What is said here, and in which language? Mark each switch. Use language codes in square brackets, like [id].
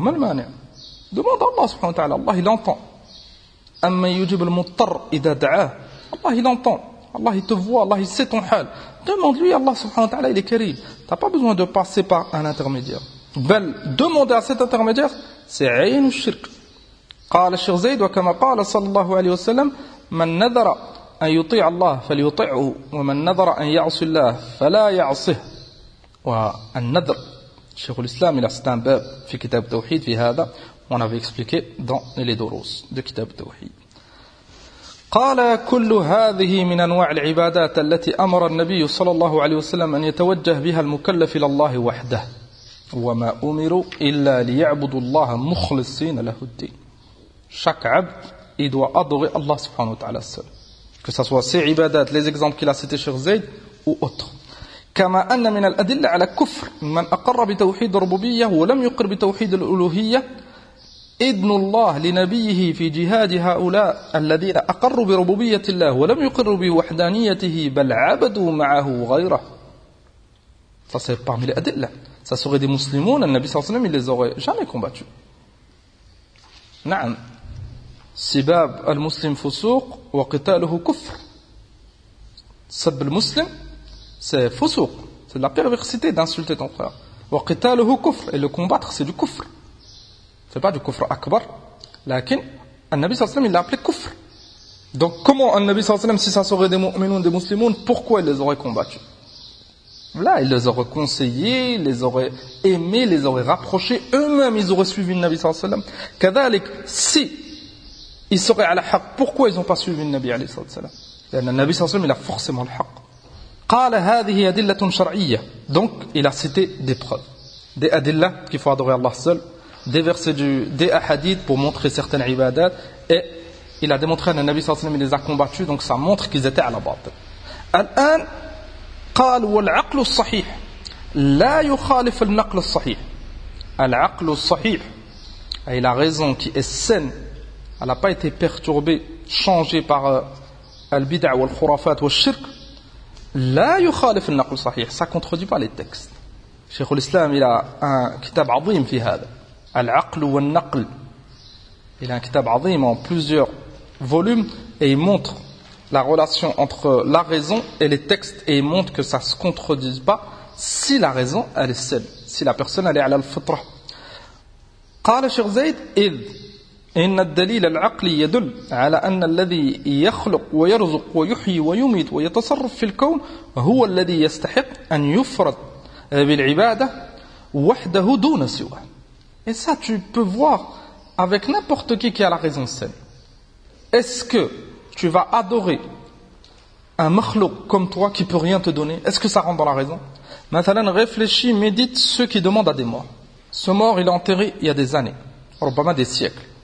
[fr] Demande à Allah subhanahu wa ta'ala, Allah il entend. [ar] Amma yujib al-muttar idha da'a. [fr] Allah il entend. Allah il te voit, Allah il sait ton hal. Demande-lui Allah subhanahu wa ta'ala, il est karim. T'as pas besoin de passer par un intermédiaire. بل demander à cet intermédiaire, c'est [ar] عين الشرك. قال الشيخ زيد وكما قال صلى الله عليه وسلم من نذر أن يطيع الله فليطعه ومن نذر أن يعصي الله فلا يعصه. والنذر الشيخ الإسلام إلى ستان باب في كتاب التوحيد في هذا [fr] on avait expliqué dans les [ar] دروس de كتاب التوحيد. قال كل هذه من أنواع العبادات التي أمر النبي صلى الله عليه وسلم أن يتوجه بها المكلف إلى الله وحده وما أمروا إلا ليعبدوا الله مخلصين له الدين. [fr] Chaque عبد il doit adorer Allah سبحانه وتعالى seul. Que ce soit ces عبادات, les exemples qu'il a cité Cheikh Zayd ou autres. [ar] كما أن من الأدلة على كفر من أقر بتوحيد الربوبية ولم يقر بتوحيد الألوهية إذن الله لنبيه في جهاد هؤلاء الذين أقروا بربوبية الله ولم يقروا بوحدانيته بل عبدوا معه غيره. [fr] Ça c'est parmi les adillah. Ça serait des musulmans, le Nabi sallallahu alayhi wa sallam, il les aurait jamais combattus. Na'am. [ar] Sibab al-muslim fusuq wa qitaluhu kufr. [fr] Sab al-muslim, c'est fusuq. C'est la perversité d'insulter ton frère. Wa qitaluhu kufr. Et le combattre, c'est du kufr. Ce n'est pas du kufr akbar. Lakin, le Nabi sallallahu alayhi wa sallam, il l'a appelé kufr. Donc comment le Nabi sallallahu alayhi wa sallam, si ça serait des mu'minouns, des musulmans, pourquoi il les aurait combattus? Là, ils les auraient conseillés, ils les auraient aimés, ils les auraient rapprochés. Eux-mêmes, ils auraient suivi le Nabi sallallahu alayhi wa sallam. Kadhalik, si ils seraient à la haqq, pourquoi ils n'ont pas suivi le Nabi sallallahu alayhi wa sallam? Le Nabi sallallahu alayhi wa sallam, il a forcément le haqq. [ar] Qala hadhihi adillatun shar'iyya. [fr] Donc, il a cité des preuves. Des adillah, qu'il faut adorer Allah seul. Des versets des hadiths pour montrer certaines ibadat. Et il a démontré que le Nabi sallallahu alayhi wa sallam, il les a combattus. Donc, ça montre qu'ils étaient à la batte. [ar] Al-an, قال والعقل الصحيح لا يخالف النقل الصحيح. العقل الصحيح [fr] أي la raison qui est saine, elle n'a pas été perturbée, changée par [ar] البدع والخرافات والشرك. لا يخالف النقل الصحيح, [fr] ça contredit pas les textes. شيخ الإسلام il a un [ar] كتاب عظيم في هذا العقل والنقل, [fr] il a un كتاب عظيم en plusieurs volumes et il montre la relation entre la raison et les textes et il montre que ça ne se contredise pas si la raison elle est saine, si la personne elle est à l'al-fitra. [ar] قال شيخ زيد إذ إن الدليل العقلي يدل على أن الذي يخلق ويرزق ويحيي ويميت ويتصرف في الكون هو الذي يستحق أن يفرد بالعبادة وحده دون سواه. [fr] Et ça tu peux voir avec n'importe qui a la raison saine. Est-ce que tu vas adorer un makhluk comme toi qui ne peut rien te donner? Est-ce que ça rentre dans la raison? Maintenant, réfléchis, médite ceux qui demandent à des morts. Ce mort, il est enterré il y a des années, probablement des siècles.